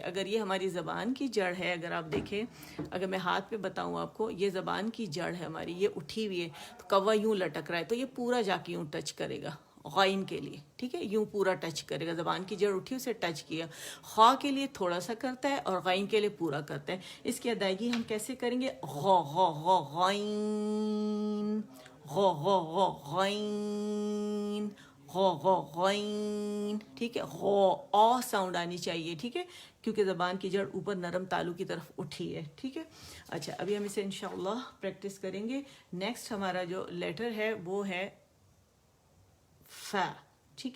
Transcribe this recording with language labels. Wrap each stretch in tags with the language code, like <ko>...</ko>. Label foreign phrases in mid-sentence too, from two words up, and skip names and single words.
<ur>اگر یہ ہماری زبان کی جڑ ہے، اگر آپ دیکھیں، اگر میں ہاتھ پہ بتاؤں آپ کو، یہ زبان کی جڑ ہے ہماری، یہ اٹھی ہوئی ہے، تو کوا یوں لٹک رہا ہے، تو یہ پورا جا کے یوں ٹچ کرے گا غائن کے لیے. ٹھیک ہے، یوں پورا ٹچ کرے گا. زبان کی جڑ اٹھی، اسے ٹچ کیا. خواہ کے لیے تھوڑا سا کرتا ہے اور غائن کے لیے پورا کرتا ہے. اس کی ادائیگی ہم کیسے کریں گے؟ غو غو غو غائن، غو غو غو غائن، غو غو غائن. ٹھیک ہے، غو ساؤنڈ آنی چاہیے. ٹھیک ہے، کیونکہ زبان کی جڑ اوپر نرم تالو کی طرف اٹھی ہے. ٹھیک ہے. اچھا، ابھی ہم اسے انشاءاللہ پریکٹس کریں گے. نیکسٹ ہمارا جو لیٹر ہے وہ ہے فا. ٹھیک ہے.</ur>